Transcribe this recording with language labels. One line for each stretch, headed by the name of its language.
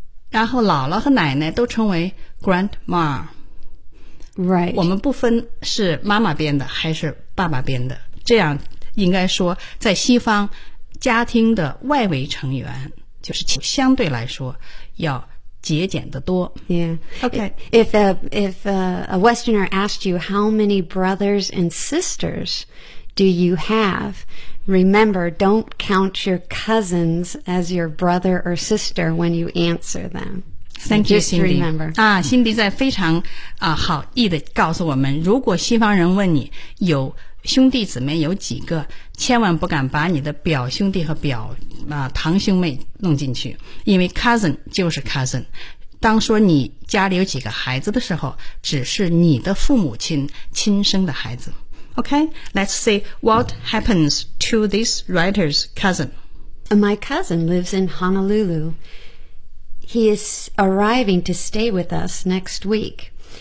Chinese: 然后姥姥和奶奶都称为 grandma。
English: Right.
Chinese: 我们不分是妈妈编的还是爸爸编的，这样应该说在西方家庭的外围成员就是相对来说要节俭的多。
English: Yeah. Okay. If a Westerner asked you how many brothers and sisters do you have, remember, don't count your cousins as your brother or sister when you answer them. Thank you, Cindy. Just remember.
Chinese: 啊，辛迪在非常啊好意的告诉我们，如果西方人问你有兄弟姊妹有几个，千万不敢把你的表兄弟和表堂兄妹弄进去，因为 cousin 就是 cousin。当说你家里有几个孩子的时候，只是你的父母亲亲生的孩子。
English: OK, let's see what happens to this writer's cousin. My cousin lives in Honolulu. He is arriving to stay with us next week.